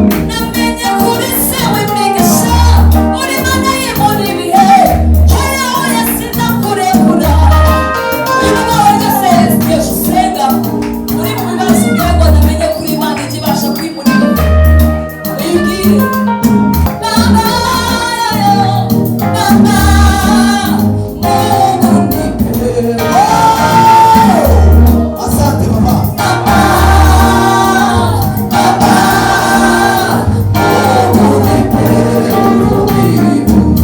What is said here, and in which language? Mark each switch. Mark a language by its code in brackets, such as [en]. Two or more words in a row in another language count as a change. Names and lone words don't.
[rn] Namenye kuri se w'imigisha, uri Imana yimura ibihe, hoya hoya sinokurekura. Uyu ni wowe Joseph, Yesu usenga, uri mu bibazo, ugira ngo namenye kuri Imana ijya ibasha kwimura ibihe. Uyibwire. [sw] Baba, Baba, Mungu nipe. Oh! Asante Baba. Baba, Baba, Mungu nipe uvumilivu.